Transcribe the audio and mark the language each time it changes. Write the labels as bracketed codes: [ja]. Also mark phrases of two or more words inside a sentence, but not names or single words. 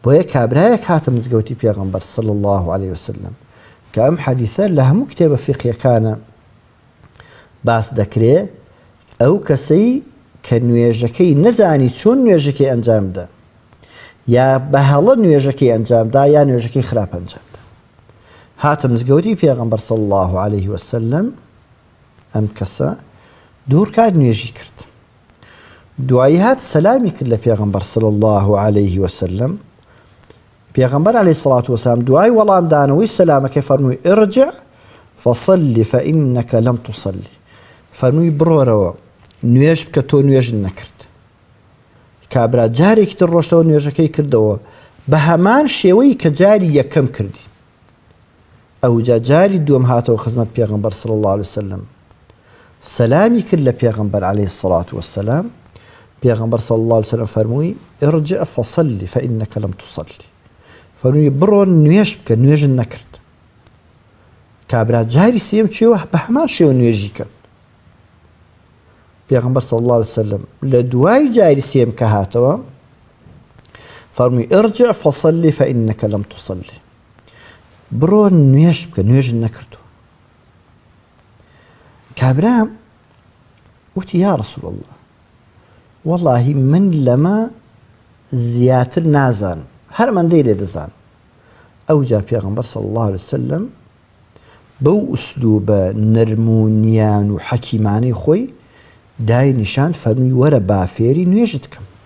[ckb] بۆیە کابرایەک هاتە مزگەوتی پێغەمبەر [ar] صلی الله عليه وسلم [ckb] کە ئەم حەدیثە لە هەموو کتێبە فیقیەکانە باس دەکرێت ئەو کەسەی کە نوێژەکەی نەزانی چۆن نوێژەکەی ئەنجامدا یا بە هەڵە نوێژەکەی ئەنجامدا یا نوێژەکەی خراپ ئەنجامدا هاتە مزگەوتی پێغەمبەر صلی [ar] الله عليه وسلم [ckb] ئەم کەسە دوور کات نوێژی کرد دوایی هات سەلامی کرد لە پێغەمبەر [ar] صلی الله عليه وسلم [ckb] پێغەمبەر [ar] عليه الصلاة والسلام [ckb] دوای وەڵامدانەوەی سەلامەکەی فەرمووی [ar] ارجع فصل فإنك لم تصلي [ckb] فەرمووی بڕۆرەوە نوێژ بکە تۆ نوێژت نەکرد کابرا جارێکی تر ڕۆشتەوە نوێژەکەی کردەوە بە هەمان شێوەی کە جاری یەکەم کردی ئەوجا جاری دووەم هاتەوە خزمەت پێغەمبەر [ar] صلی الله عليه وسلم [ckb] سەلامی کرد لە پێغەمبەر عليه [ar] الصلاة والسلام [ckb] پێغەمبەر [ar] صلی الله عليه وسلم [ckb] فەرمووی [ar] ارجع فصل فإنك لم تصلي [ckb] فەرمووی بڕۆ نوێژ بکە نوێژت نەکرد کابرا جاری سێم چێوە بە هەمان شێوە نوێژی کرد پێغەمبەر [ar] صلی الله عليه وسلم [ckb] لە دوای جاری سێم کە هاتەوە فەرمووی [ar] ارجع فصل فإنك لم تصلي [ckb] بڕۆ نوێژ بکە نوێژت نەکردووە کابرا وتی [ar] یا رسول الله [ckb] والله من لەمە زیاتر نازانم هەرمەندەی لێ دەزانم ئەوجا پێغەمبەر [ar] صلی الله عليه وسلم [ckb] بەو ئوسلوبە نەرمونیان و حەکیمانەی خۆی دای نیشان فەرمووی وەرە با فێری نوێژت کەم